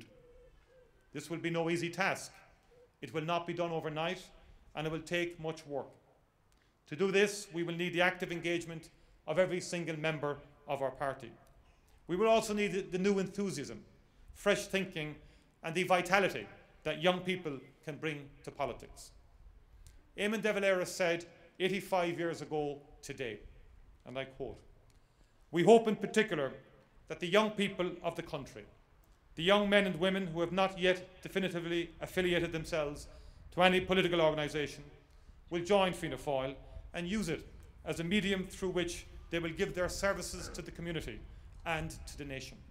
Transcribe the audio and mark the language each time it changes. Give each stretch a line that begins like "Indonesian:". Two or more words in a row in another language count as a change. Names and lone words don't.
English: This will be no easy task. It will not be done overnight, and it will take much work. To do this, we will need the active engagement of every single member of our party. We will also need the new enthusiasm, fresh thinking, and the vitality that young people can bring to politics. Eamon de Valera said 85 years ago today, and I quote, "We hope in particular that the young people of the country, the young men and women who have not yet definitively affiliated themselves to any political organisation, will join Fianna Fáil and use it as a medium through which they will give their services to the community and to the nation."